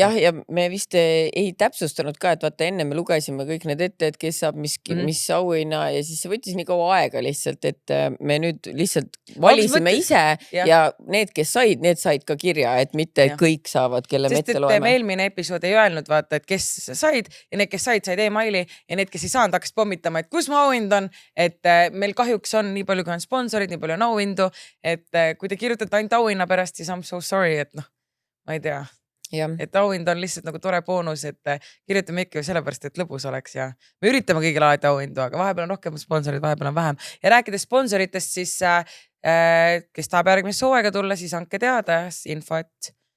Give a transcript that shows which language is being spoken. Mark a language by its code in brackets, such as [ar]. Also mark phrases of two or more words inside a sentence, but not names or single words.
[et] Jah, ja me vist ei täpsustanud ka, et vaata enne me lugesime kõik need ette, et kes saab mis auhinna ja siis see võttis nii kaua aega lihtsalt, et me nüüd lihtsalt valisime ise ja need, kes said, need said ka kirja, et mitte kõik saavad, kelle me ette loeme. Sest et eelmine episood ei öelnud, vaata, et kes said ja need, kes said e-maili ja need, kes ei saanud, hakkas pommitama, et kus mu auhind on, et meil kahjuks on nii palju, kui on sponsorid, nii palju on auhindu, et kui te kirjutate ainult auhinna pärast, siis [en] I'm so sorry, [et] et noh, ma ei tea, et auhind on lihtsalt nagu tore boonus, et kirjutame ikka sellepärast, et lõbus oleks ja me üritame kõigile alati auhindu, aga vahepeal on rohkem sponsorid, vahepeal on vähem. Ja rääkides sponsoritest, siis kes tahab järgmisse hooaega tulla, siis andke teada infot.